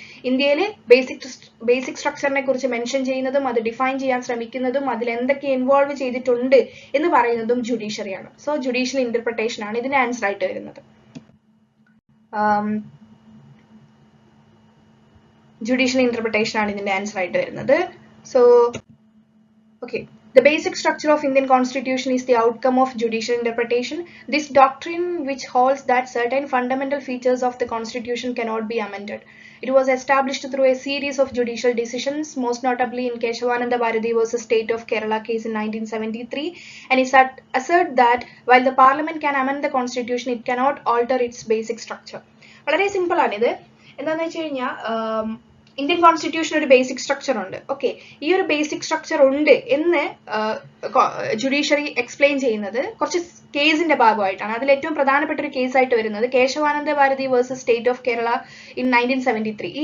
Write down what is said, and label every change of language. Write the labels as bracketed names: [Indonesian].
[Malayalam] ഇന്ത്യയിൽ ബേസിക് സ്ട്രക്ചറിനെ കുറിച്ച് മെൻഷൻ ചെയ്യുന്നതും അത് ഡിഫൈൻ ചെയ്യാൻ ശ്രമിക്കുന്നതും അതിൽ എന്തൊക്കെ ഇൻവോൾവ് ചെയ്തിട്ടുണ്ട് എന്ന് പറയുന്നതും ജുഡീഷ്യറിയാണ്. സോ ജുഡീഷ്യൽ ഇന്റർപ്രിട്ടേഷൻ ആണ് ഇതിന് ആൻസർ ആയിട്ട് വരുന്നത്. Judicial interpretation ആണ് ഇതിന്റെ ആൻസർ ആയിട്ട് വരുന്നത്. [English] So, okay. The basic structure of Indian Constitution is the outcome of judicial interpretation. This doctrine which holds that certain fundamental features of the Constitution cannot be amended. It was established through a series of judicial decisions, most notably in Keshavananda Bharati versus State of Kerala case in 1973, and is assert that while the Parliament can amend the Constitution, it cannot alter its basic structure. [Malayalam] വളരെ simple ആണിത്. എന്താണെന്ന് വെച്ച് കഴിഞ്ഞാൽ Indian constitution ഒരു basic structure ഉണ്ട്. Okay, ഈ ഒരു basic structure ഉണ്ട് എന്ന് ജുഡീഷ്യറി എക്സ്പ്ലെയിൻ ചെയ്യുന്നത് കുറച്ച് കേസിന്റെ ഭാഗമായിട്ടാണ്. അതിൽ ഏറ്റവും പ്രധാനപ്പെട്ട ഒരു കേസായിട്ട് വരുന്നത് Kesavananda Bharati versus state of Kerala in 1973.